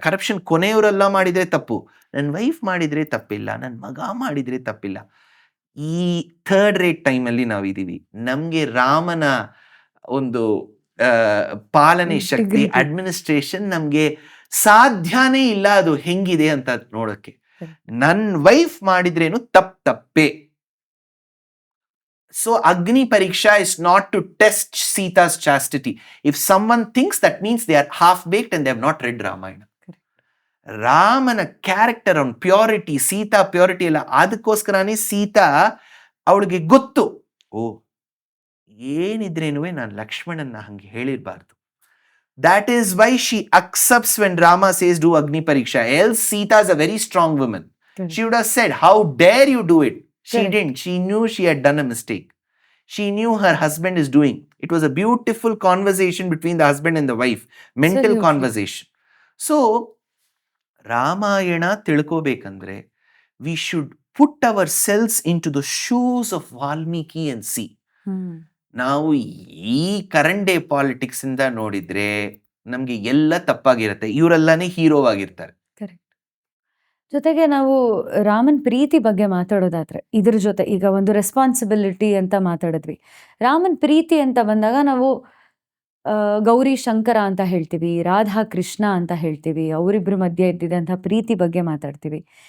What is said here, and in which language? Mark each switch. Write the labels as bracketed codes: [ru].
[kn] Corruption ಕೊನೆಯವರೆಲ್ಲ ಮಾಡಿದ್ರೆ ತಪ್ಪು, ನನ್ನ ವೈಫ್ ಮಾಡಿದ್ರೆ ತಪ್ಪಿಲ್ಲ, ನನ್ನ ಮಗ ಮಾಡಿದ್ರೆ ತಪ್ಪಿಲ್ಲ. ಈ ಥರ್ಡ್ ರೇಟ್ ಟೈಮಲ್ಲಿ ನಾವಿದೀವಿ. ನಮ್ಗೆ ರಾಮನ ಒಂದು ಪಾಲನೆ ಶಕ್ತಿ, ಅಡ್ಮಿನಿಸ್ಟ್ರೇಷನ್ ನಮ್ಗೆ ಸಾಧ್ಯನೇ ಇಲ್ಲ ಅದು ಹೆಂಗಿದೆ ಅಂತ ನೋಡಕ್ಕೆ. ನನ್ ವೈಫ್ ಮಾಡಿದ್ರೇನು ತಪ್ಪೇ. [en] So Agni Pariksha is not to test Sita's chastity. If someone thinks, that means they are half-baked and they have not read Ramayana. [kn] ರಾಮನ ಕ್ಯಾರೆಕ್ಟರ್, ಅವನ ಪ್ಯೂರಿಟಿ, ಸೀತಾ ಪ್ಯೂರಿಟಿ ಎಲ್ಲ, ಅದಕ್ಕೋಸ್ಕರನೇ ಸೀತಾ ಅವಳಿಗೆ ಗೊತ್ತು, ಓ ಏನಿದ್ರೇನು ನಾನು ಲಕ್ಷ್ಮಣನ್ನ ಹಂಗೆ ಹೇಳಿರ್ಬಾರ್ದು. [en] That is why she accepts when Rama says do Agni Pariksha. Else Sita is a very strong woman. She would have said, how dare you do it? She didn't. She knew she had done a mistake. She knew her husband is doing. It was a beautiful conversation between the husband and the wife, mental Absolutely. conversation. So [kn] Ramayana ತಿಳ್ಕೋಬೇಕಂದ್ರೆ [en] we should put ourselves into the shoes of Valmiki and see. [kn] ನಾವು ಈ current day politics ಇಂದ ನೋಡಿದ್ರೆ ನಮ್ಗೆ ಎಲ್ಲ ತಪ್ಪಾಗಿರುತ್ತೆ. ಇವರೆಲ್ಲಾನೇ hero ಆಗಿರ್ತಾರೆ. [en] Correct. [kn] ಜೊತೆಗೆ ನಾವು ರಾಮನ್ ಪ್ರೀತಿ ಬಗ್ಗೆ ಮಾತಾಡೋದಾದ್ರೆ ಇದ್ರ ಜೊತೆ ಈಗ ಒಂದು ರೆಸ್ಪಾನ್ಸಿಬಿಲಿಟಿ ಅಂತ ಮಾತಾಡಿದ್ವಿ. ರಾಮನ್ ಪ್ರೀತಿ ಅಂತ ಬಂದಾಗ ನಾವು ಗೌರಿ ಶಂಕರ ಅಂತ ಹೇಳ್ತೀವಿ, ರಾಧಾ ಕೃಷ್ಣ ಅಂತ ಹೇಳ್ತೀವಿ, ಅವರಿಬ್ಬರ ಮಧ್ಯೆ ಇದ್ದಿದ್ದಂಥ ಪ್ರೀತಿ ಬಗ್ಗೆ ಮಾತಾಡ್ತೀವಿ.